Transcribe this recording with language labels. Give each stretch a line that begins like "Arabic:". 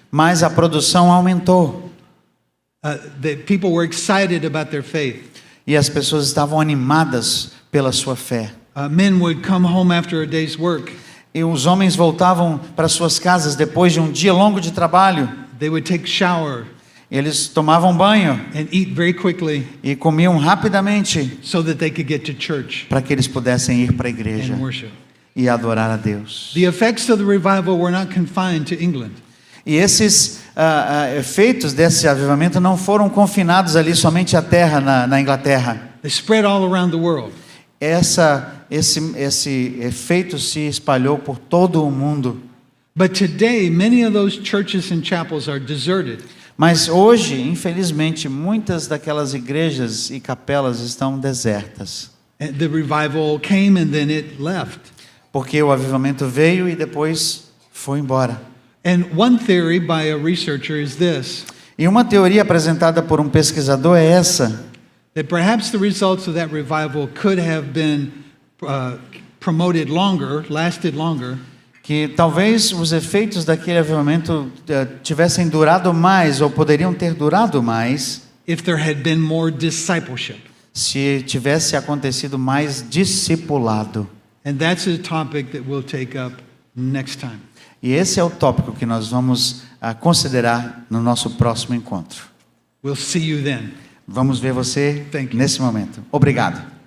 Portuguese: Mas a produção aumentou.
English: The people were excited about their faith.
Portuguese: E as pessoas estavam animadas pela sua fé.
English: Men would come home after a day's work.
Portuguese: E os homens voltavam para suas casas depois de um dia longo de trabalho.
English: They would take shower
Portuguese: Eles tomavam banho
English: and eat very quickly
Portuguese: e comiam rapidamente
English: so that they could get to church
Portuguese: para que eles pudessem ir para a igreja
English: and worship.
Portuguese: e adorar a Deus.
English: The effects of the revival were not confined to England.
Portuguese: E esses efeitos desse avivamento não foram confinados ali somente à terra na Inglaterra.
English: They spread all around the world.
Portuguese: Esse efeito se espalhou por todo o mundo.
English: But today, many of those churches and chapels are deserted.
Portuguese: Mas hoje, infelizmente, muitas daquelas igrejas e capelas estão desertas.
English: And the revival came and then it left.
Portuguese: Porque o avivamento veio e depois foi embora.
English: And one theory by a researcher is this,
Portuguese: E uma teoria apresentada por um pesquisador é essa:
English: that perhaps the results of that revival could have been promoted longer, lasted longer,
Portuguese: que talvez os efeitos daquele avivamento tivessem durado mais ou poderiam ter durado mais
English: if there had been more discipleship.
Portuguese: se tivesse acontecido mais discipulado.
English: And that's a topic that we'll take up next time.
Portuguese: E esse é o tópico que nós vamos considerar no nosso próximo encontro.
English: We'll see you then.
Portuguese: Vamos ver você
English: Thank you.
Portuguese: nesse momento. Obrigado.